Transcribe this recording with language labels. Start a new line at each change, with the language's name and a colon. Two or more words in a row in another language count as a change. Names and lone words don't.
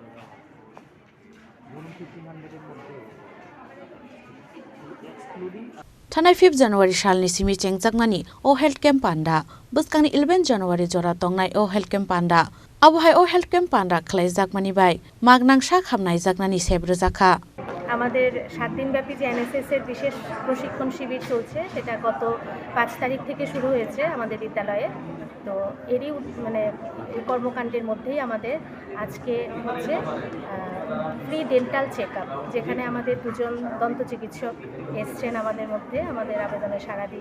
Kok Borok: Tanai 5 January shalni simi chengjakmani o
English: health camp
Kok Borok: Panda. Buskangni 11 January jora tongnai o
English: health camp
Kok Borok: Panda. Abuhai o
English: health camp
Kok Borok: Panda khlaijakmani bai. Magnang sha khamnai jaknani sebrojaka.
Bangla: আমাদের 7 দিনব্যাপী যে NSS এর বিশেষ প্রশিক্ষণ শিবির চলছে সেটা গত 5 তারিখ থেকে শুরু হয়েছে আমাদের বিদ্যালয়ে। তো এরই এই কর্মকাণ্ডের মধ্যেই আমাদের আজকে হচ্ছে
English: free dental checkup,
Bangla: যেখানে আমাদের দুজন দন্ত চিকিৎসক এসছেন আমাদের মধ্যে আমাদের আবেদনে সাড়া দিয়ে।